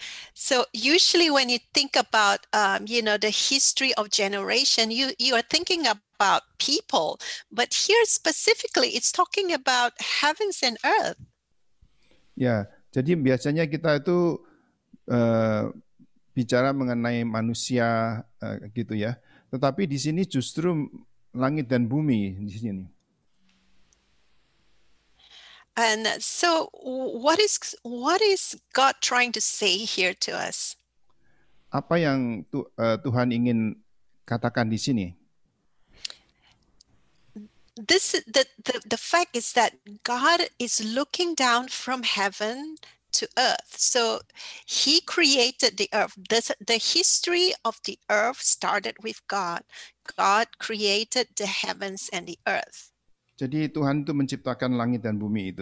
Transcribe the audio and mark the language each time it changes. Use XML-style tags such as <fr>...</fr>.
<en>So usually when you think about the history of generation, you are thinking about people, but here specifically it's talking about heavens and earth.</en> <id>Ya, jadi biasanya kita itu bicara mengenai manusia gitu ya. Tetapi di sini justru langit dan bumi di sini.</id> <en>And so what is God trying to say here to us?</en> <id>Apa yang Tuhan ingin katakan di sini?</id> <en>The fact is that God is looking down from heaven to earth. So he created the earth. The history of the earth started with God. God created the heavens and the earth.</en> <id>Jadi Tuhan itu menciptakan langit dan bumi itu.</id>